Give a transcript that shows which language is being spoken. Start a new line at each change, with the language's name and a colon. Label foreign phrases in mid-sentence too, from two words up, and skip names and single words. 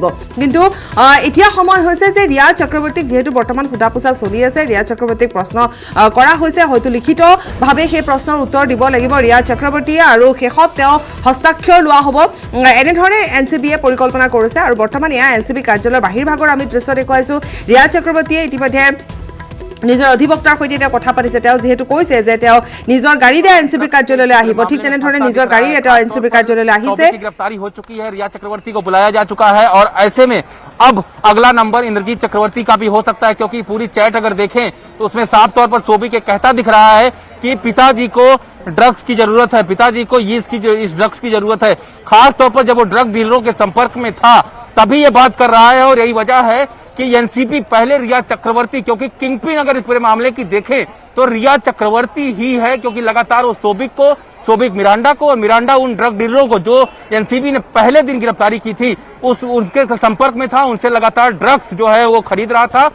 Assamese: কিন্তু এতিয়া সময় হৈছে যে ৰিয়া চক্ৰৱৰ্তীক যিহেতু বৰ্তমান সোধা পোছা চলি আছে, ৰিয়া চক্ৰৱৰ্তীক প্ৰশ্ন কৰা হৈছে, হয়তো লিখিতভাৱে সেই প্ৰশ্নৰ উত্তৰ দিব লাগিব ৰিয়া চক্ৰৱৰ্তীয়ে আৰু শেষত তেওঁ হস্তাক্ষৰ লোৱা হ'ব। এনেধৰণে এনচিবিয়ে পৰিকল্পনা কৰিছে আৰু বৰ্তমান এয়া এনচিবি কাৰ্যালয়ৰ বাহিৰভাগৰ আমি দৃশ্য দেখুৱাইছোঁ। ৰিয়া চক্ৰৱৰ্তীয়ে ইতিমধ্যে নিজৰ অধিবক্তাৰ সৈতে তেওঁ কথা পাতিছে। তেওঁ যিহেতু কৈছে যে তেওঁ নিজৰ গাড়ীৰে এনচিবিৰ কাৰ্যালয়লৈ আহিব, ঠিক তেনেধৰণে নিজৰ গাড়ীৰে তেওঁ এনচিবিৰ কাৰ্যালয়লৈ আহিছে।
Hindi: गिरफ्तारी हो चुकी है, रिया चक्रवर्ती को बुलाया जा चुका है और ऐसे में अब अगला नंबर इंद्रजीत चक्रवर्ती का भी हो सकता है, क्योंकि पूरी चैट अगर देखें तो उसमें साफ तौर पर सोबी के कहता दिख रहा है कि पिताजी को ड्रग्स की जरूरत है, पिताजी को इस ड्रग्स की जरूरत है। खास तौर पर जब वो ड्रग डीलरों के संपर्क में था तभी ये बात कर रहा है और यही वजह है कि एनसीबी पहले रिया चक्रवर्ती, क्योंकि किंगपिन अगर इस पूरे मामले की देखें तो रिया चक्रवर्ती ही है, क्योंकि लगातार वो सोबिक मिरांडा को और मिरांडा उन ड्रग डीलरों को जो एनसीबी ने पहले दिन गिरफ्तारी की थी उनके संपर्क में था, उनसे लगातार ड्रग्स जो है वो खरीद रहा था।